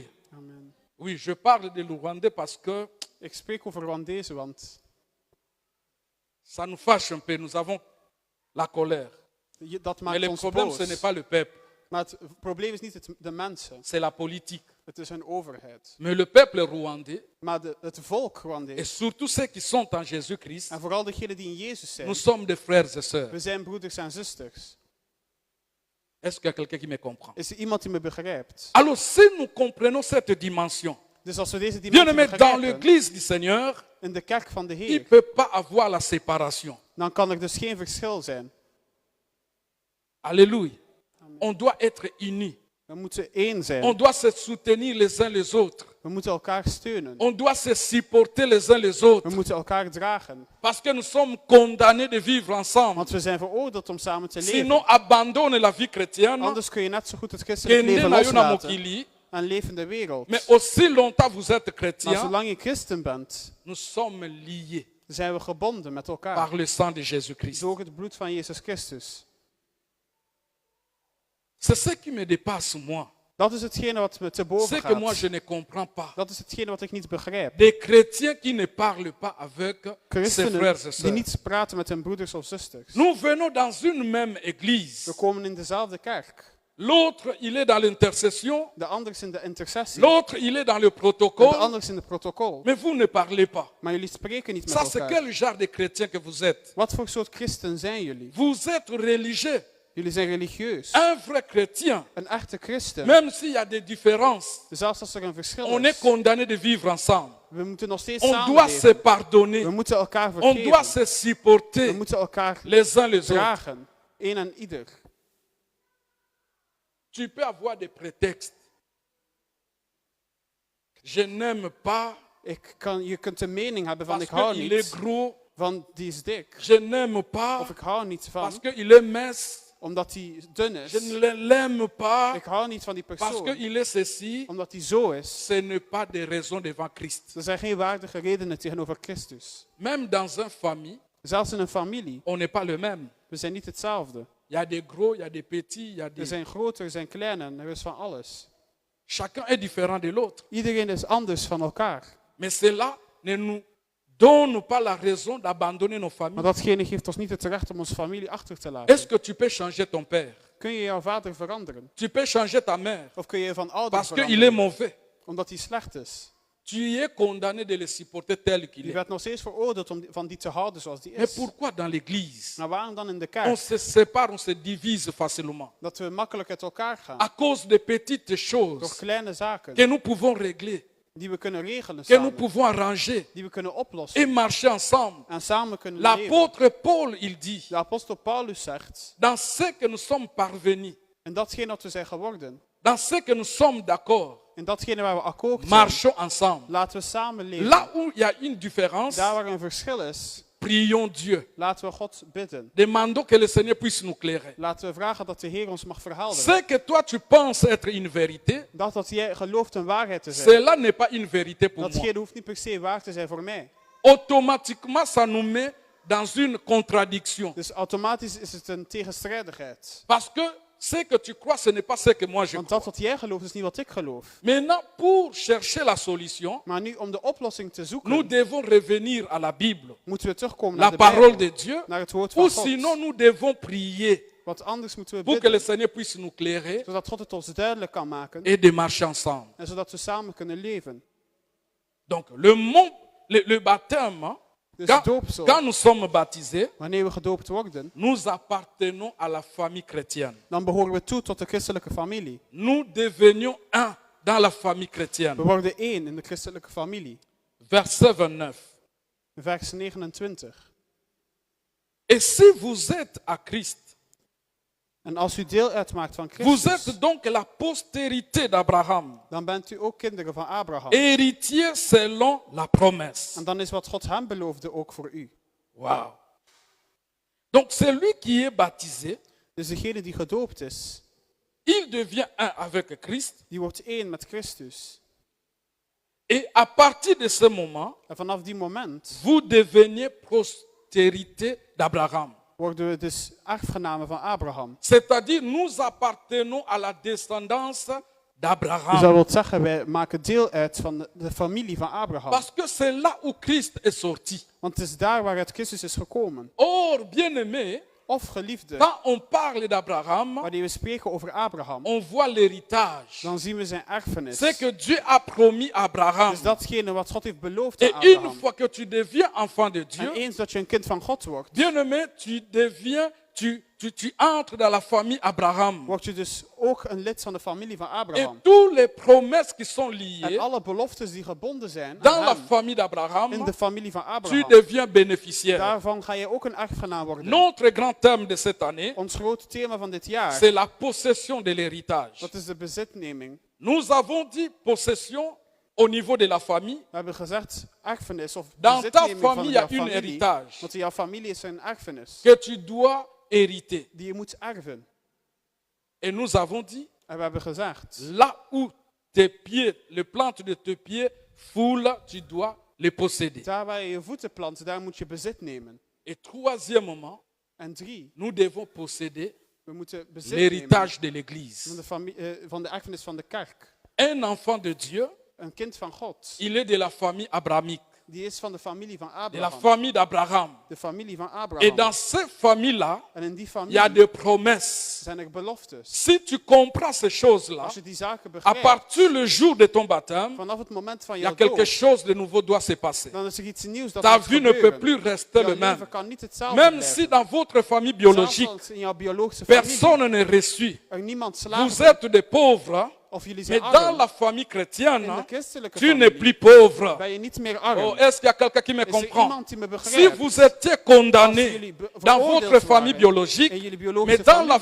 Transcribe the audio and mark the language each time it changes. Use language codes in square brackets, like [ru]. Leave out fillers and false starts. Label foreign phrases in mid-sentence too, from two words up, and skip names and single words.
[fr] Amen. Oui, je parle de Rwandais parce que [nl] Ik spreek over Rwandezen, want [fr] ça nous fâche un peu. Nous avons la colère. [nl] dat [fr] Mais [nl] maakt [fr] le [nl] ons [fr] problème, ce n'est [nl] boos. [fr] pas le peuple, [nl] Maar het probleem is niet de mensen, [fr] c'est la politique. [nl] het is hun overheid. [fr] Mais le peuple rwandais, [nl] Maar het volk [fr] et [nl] Rwandees, [fr] surtout ceux qui sont en Jésus-Christ, [nl] en vooral degenen die in Jezus zijn, [fr] nous sommes des frères et sœurs. [nl] we zijn broeders en zusters. [fr] Est-ce qu'il y a quelqu'un qui me comprend? [nl] Is er iemand die me begrijpt? [fr] Alors, si nous comprenons cette dimension, [nl] Dus als we deze [fr] bien [nl] dimensie [fr] aimé, dans [nl] begrijpen, [fr] l'église du Seigneur, [nl] in de kerk van de [fr] il ne [nl] Heer, [fr] peut pas avoir la séparation. [nl] dan kan er dus geen verschil zijn. [fr] Alléluia. On doit être unis. [nl] We moeten één zijn. [fr] On doit se soutenir les uns les autres. [nl] We moeten elkaar steunen. [fr] On doit se supporter les uns les autres. [nl] We moeten elkaar dragen. [fr] Parce que nous sommes condamnés de vivre ensemble. [nl] Want we zijn veroordeeld om samen te leven. [fr] Sinon, abandonne la vie chrétienne. [nl] Anders kun je net zo goed het christelijk [ln] Kende [nl] leven [ln] na yo na [nl] loslaten [ln] mokili. [nl] en leven in de wereld. [fr] Mais aussi longtemps vous êtes [nl] Maar [fr] chrétien, [nl] zolang je christen bent, [fr] nous sommes liés [nl] zijn we gebonden met [fr] par [nl] elkaar. [fr] le sang de Jésus-Christ. [nl] Door het bloed van Jezus Christus. [fr] C'est ce qui me dépasse, moi. [nl] Dat is hetgene wat me te boven [fr] C'est que moi, [nl] gaat. [fr] je ne comprends pas. [nl] Dat is hetgene wat ik niet begrijp. [fr] Des chrétiens qui ne parlent pas avec ses [nl] Christenen [fr] frères et [nl] die [fr] sœurs. [nl] niet praten met hun broeders of zusters. [fr] Nous venons dans une même église. [nl] We komen in dezelfde kerk. [fr] L'autre, il est dans l'intercession. [nl] De ander is in de intercessie. [fr] L'autre, il est dans le [nl] En de [fr] protocole. [nl] ander is in het protocol. [fr] Mais vous ne parlez pas. [nl] Maar jullie spreken niet met [fr] Ça, c'est [nl] elkaar. [fr] quel genre de chrétien que vous êtes? [nl] Wat voor soort christen zijn jullie? [fr] Vous êtes religieux. [nl] Jullie zijn religieus. [fr] Un vrai chrétien. [nl] Een echte christen. [fr] Même s'il y a des différences, [nl] Zelfs als er een verschil [fr] on est [nl] is. [fr] condamné de vivre ensemble. [nl] We moeten nog steeds [fr] On doit se [nl] samenleven. [fr] pardonner. [nl] We moeten elkaar [fr] On doit [nl] vergeven. [fr] se [nl] We [fr] supporter [nl] moeten elkaar [fr] les uns les autres. [nl] dragen. Een en ieder. [fr] Tu peux avoir des prétextes. Je n'aime pas [nl] Je kunt een mening hebben van [fr] parce [nl] ik hou [fr] qu'il est [nl] niet [fr] gros. [nl] van die is dik. [fr] Je n'aime pas [nl] Of ik hou niet [fr] parce [nl] van [fr] qu'il est mince. [nl] omdat hij dun [fr] Je [nl] is. [fr] ne l'aime pas [nl] Ik hou niet van die [fr] parce [nl] persoon [fr] qu'il est ceci. [nl] omdat hij zo is. [fr] Ce n'est pas des raisons devant Christ. [nl] Er zijn geen waardige redenen tegenover Christus. [fr] Même dans une famille, [nl] Zelfs in een familie. [fr] on n'est pas le même. [nl] We zijn niet hetzelfde. [fr] Il y a des gros, il y a des petits, il y a [nl] Er [fr] des... [nl] zijn grote, er zijn kleine, en er is van alles. [fr] Chacun est différent de l'autre. [nl] Iedereen is anders van elkaar. [fr] Mais cela ne nous donne pas la raison d'abandonner nos [nl] Maar [fr] familles. [nl] datgene geeft ons niet het recht om onze familie achter te laten. [fr] Est-ce que tu peux changer ton père? [nl] Kun je jouw vader veranderen? [fr] Tu peux changer ta mère [nl] Of kun je van ouder [fr] parce qu'il est [nl] veranderen? [fr] mauvais. [nl] Omdat hij slecht is. [fr] Tu es condamné de le supporter tel qu'il [nl] Je [fr] est. [nl] werd nog steeds veroordeeld om van die te houden zoals die [fr] Mais [nl] is. [fr] pourquoi dans l'église, [nl] Maar waarom dan in de [fr] on [nl] kerk? [fr] se sépare, on se divise facilement [nl] Dat we makkelijk uit elkaar gaan. [fr] à cause de petites [nl] Door [fr] choses [nl] kleine zaken [fr] que nous pouvons régler, [nl] die we kunnen regelen [fr] que nous [nl] samen. [fr] pouvons arranger [nl] Die we kunnen [fr] et [nl] oplossen. [fr] marcher ensemble. [nl] En samen kunnen leven. [fr] L'apôtre Paul, il dit, [nl] De apostel Paulus zegt, [fr] dans ce que nous sommes parvenus, [nl] en datgene wat we zijn geworden, [fr] dans ce que nous sommes d'accord, [nl] en datgene waar we akkoord zijn, [fr] marchons ensemble. [nl] laten we samen leven. [fr] Là où il y a une différence, [nl] Daar waar een verschil is, [fr] prions Dieu. [nl] laten we God bidden. [fr] Demandons que le Seigneur puisse nous éclairer. [nl] Laten we vragen dat de Heer ons mag verhelderen. [fr] Ce que toi tu penses être une vérité, [nl] Dat wat jij gelooft een waarheid te zijn, [fr] cela n'est pas une vérité pour moi. [nl] datgene hoeft niet per se waar te zijn voor mij. [fr] Automatiquement, ça nous met dans une contradiction. [nl] Dus automatisch is het een tegenstrijdigheid. [fr] Parce que ce que tu crois, ce n'est pas ce que moi je [nl] Want [fr] crois. [nl] dat wat jij gelooft is niet wat ik geloof. [fr] Maintenant, pour chercher la solution, [nl] Maar nu om de oplossing te [fr] nous [nl] zoeken, [fr] devons revenir à la Bible, [nl] moeten we terugkomen [fr] la [nl] naar de [fr] parole [nl] Bijbel, [fr] de Dieu, [nl] naar het woord [fr] ou [nl] van [fr] sinon [nl] God. [fr] nous devons prier [nl] Want anders moeten we [fr] pour que le [nl] bidden, [fr] Seigneur puisse nous éclairer [nl] zodat God het ons duidelijk kan maken [fr] et de marcher ensemble. [nl] en zodat we samen kunnen leven. [fr] Donc, le baptême, hein, [nl] Dus [fr] quand, [nl] doopsel, [fr] quand nous sommes baptisés, [nl] wanneer we gedoopt worden, [fr] nous appartenons à la famille chrétienne. [nl] dan behoren we toe tot de christelijke familie. [fr] Nous devenions un dans la famille chrétienne. [nl] We worden één in de christelijke familie. [fr] Verset 29. [nl] Vers 29. [fr] Et si vous êtes à Christ, [nl] En als u deel uitmaakt van [fr] vous [nl] Christus, [fr] êtes donc la postérité d'Abraham, [nl] dan bent u ook kinderen van Abraham. [fr] héritier selon la promesse. [nl] En dan is wat God hem beloofde ook voor u. [fr] Wow. Donc celui qui est baptisé, [nl] Dus degene die gedoopt is, [fr] il devient un avec Christ. [nl] die wordt één met Christus. [fr] Et à partir de ce moment, [nl] En vanaf die moment [fr] vous deveniez postérité d'Abraham. [nl] worden we dus erfgenamen van Abraham. [fr] C'est-à-dire, nous appartenons à la descendance [nl] Dus [fr] d'Abraham. [nl] dat wil zeggen, wij maken deel uit van de familie van Abraham. [fr] Parce que c'est là où Christ est sorti. [nl] Want het is daar waaruit Christus is gekomen. [fr] Or, bien-aimé, [nl] Of geliefde, [fr] quand on parle d'Abraham, [nl] wanneer we spreken over Abraham, [fr] on voit l'héritage. [nl] dan zien we zijn erfenis. [fr] C'est que Dieu a promis à Abraham. [nl] Dus datgene wat God heeft beloofd [fr] Et [nl] aan [fr] une [nl] Abraham. [fr] fois que tu deviens enfant de [nl] En [fr] Dieu, [nl] eens dat je een kind van God wordt, [fr] bien-aimé, tu deviens, tu entres dans la famille Abraham. [nl] word je dus ook een lid van de familie van [fr] Et [nl] Abraham. [fr] toutes les promesses qui sont [nl] En [fr] liées [nl] alle beloftes die gebonden zijn [fr] dans [nl] aan [fr] la [nl] hem, [fr] famille [nl] in [fr] d'Abraham, [nl] de familie van [fr] tu [nl] Abraham, [fr] deviens bénéficiaire. [nl] daarvan ga je ook een erfgenaam worden. [fr] Notre grand thème de cette année, [nl] Ons grote thema van dit jaar, [fr] c'est la possession de l'héritage. [nl] dat is de bezitneming. [fr] Nous avons dit possession au niveau de la famille. [nl] We hebben gezegd erfenis of [fr] Dans ta [nl] bezitneming van [fr] famille, il y a [nl] jouw [fr] une [nl] familie. [fr] héritage [nl] Want in jouw familie is er een erfenis [fr] que tu dois hériter. [nl] die je moet erven. [fr] Et nous avons dit, [nl] En we hebben gezegd, [fr] là où tes pieds, les plantes de tes pieds foulent, tu dois les posséder. [nl] daar waar je je voeten plant, daar moet je bezit nemen. [fr] Et troisièmement, [nl] En 3, [fr] nous devons posséder [nl] we moeten bezit nemen [fr] l'héritage de [nl] van [fr] l'Église. [nl] van de erfenis van de kerk. [fr] Un enfant de Dieu, [nl] Een kind van God, [fr] il est de la famille abrahamique, [nl] die is van de familie van [fr] de la [nl] Abraham. [fr] famille d'Abraham. [nl] De familie van [fr] Et [nl] Abraham. [fr] dans cette famille-là, [nl] En in die [fr] il y a [nl] familie [fr] des promesses. [nl] zijn er beloftes. [fr] Si tu comprends ces choses-là, [nl] Als je die zaken [fr] à [nl] begrijpt, [fr] partir du jour de ton baptême, [nl] vanaf het moment van [fr] il y a [nl] jouw [fr] quelque [nl] dood, [fr] chose de nouveau doit se passer. [nl] dan is er iets nieuws dat [fr] Ta [nl] moet [fr] vie ne peut [nl] gebeuren. [fr] plus rester [nl] Jouw [fr] le même. [nl] leven kan niet hetzelfde [fr] Même si [nl] blijven. [fr] dans votre famille [nl] Zelfs [fr] biologique, [nl] als in jouw biologische familie [fr] personne n'est reçu. [nl] er niemand [fr] Vous [nl] slaagt [fr] êtes des pauvres, [nl] of jullie [fr] mais [nl] zijn [fr] dans [nl] arm. [fr] la famille [nl] In [fr] chrétienne, [nl] de christelijke [fr] tu n'es [nl] familie [fr] plus pauvre. [nl] ben je niet meer arm. [fr] Oh, est-ce qu'il y a quelqu'un qui me [nl] Is er [fr] comprend? [nl] iemand die me [fr] Si [nl] begrijpt? [fr] vous étiez condamné [nl] jullie [fr] dans [nl] veroordeeld [fr] votre famille [nl] waren [fr] biologique, [nl] in jullie [fr] mais [nl] biologische [fr] dans la